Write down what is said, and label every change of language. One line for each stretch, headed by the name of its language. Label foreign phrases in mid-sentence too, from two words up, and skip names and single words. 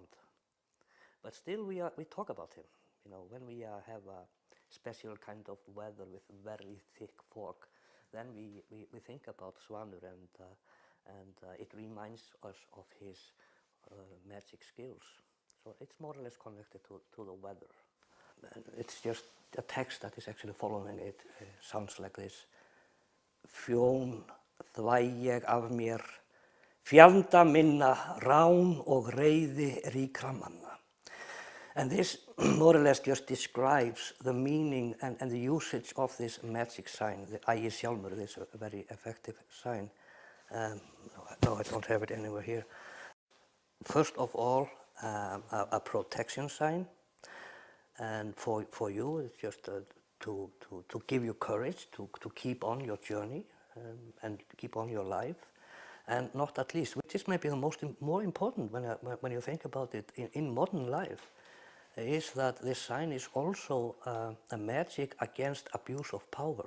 English: But still, we talk about him. You know, when we have a special kind of weather with very thick fog, then we think about Svanur, and it reminds us of his magic skills. So it's more or less connected to the weather. And it's just a text that is actually following it. Sounds like this.
Icelandic: Fjón þvæ ég af mér, fjanda minna, rán og reiði ríkra manna.
English: And this more or less just describes the meaning and the usage of this magic sign, the Ægishjálmur, this very effective sign. No, I don't have it anywhere here. First of all, a protection sign, and for you, it's just to give you courage to keep on your journey and keep on your life, and not at least, which is maybe the more important when you think about it in modern life, is that this sign is also a magic against abuse of power.